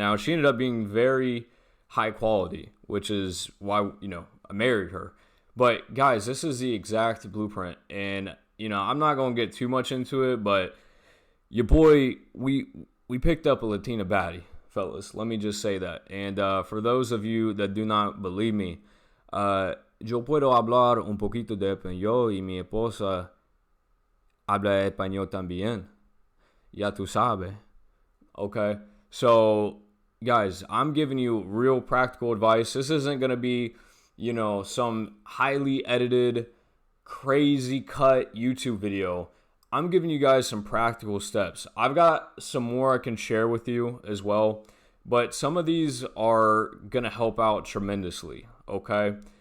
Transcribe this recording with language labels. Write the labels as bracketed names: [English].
[English] Now, she ended up being very high quality, which is why, I married her. But guys, this is the exact blueprint. And, I'm not going to get too much into it, but your boy, we picked up a Latina baddie, fellas. Let me just say that. And for those of you that do not believe me, [Spanish] yo puedo hablar un poquito de español y mi esposa habla español también. Ya tú sabes. Okay? [English] So, guys, I'm giving you real practical advice. This isn't going to be, some highly edited, crazy cut YouTube video. I'm giving you guys some practical steps. I've got some more I can share with you as well, but some of these are going to help out tremendously, okay?